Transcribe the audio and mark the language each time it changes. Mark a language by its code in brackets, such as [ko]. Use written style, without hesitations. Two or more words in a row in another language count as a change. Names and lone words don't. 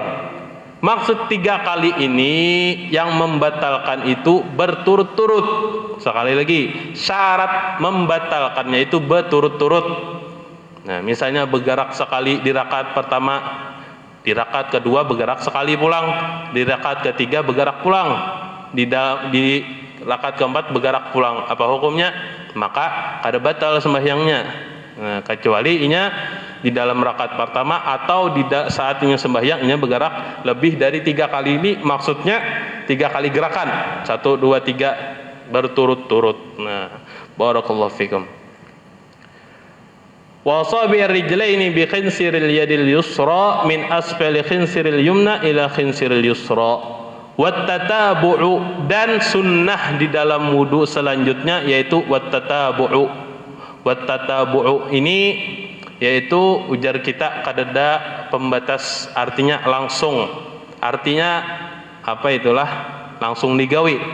[id] Maksud 3 kali ini yang membatalkan itu berturut-turut. Sekali lagi, syarat membatalkannya itu berturut-turut. Nah, misalnya bergerak sekali di rakaat pertama, di rakaat kedua bergerak sekali pulang, di rakaat ketiga bergerak pulang, di rakaat keempat bergerak pulang. Apa hukumnya? [bjn] Maka kada batal sembahyangnya. Nah, kecuali inya di dalam rakaat pertama atau saat inya sembahyang inya bergerak lebih dari 3 kali. [id] Ini maksudnya 3 kali gerakan, 1, 2, 3 berturut-turut. Nah, [ar] بارك الله فيكم. وسابع الرجلين بخنصر اليد اليسرى من أسفل خنصر اليمنى إلى خنصر اليسرى. [id] Wattatabu'u, dan sunnah di dalam wudu selanjutnya yaitu wattatabu'u. [bjn] Wattatabu'u ini yaitu ujar kita kadada pembatas, artinya langsung. Artinya apa itulah? Langsung digawi.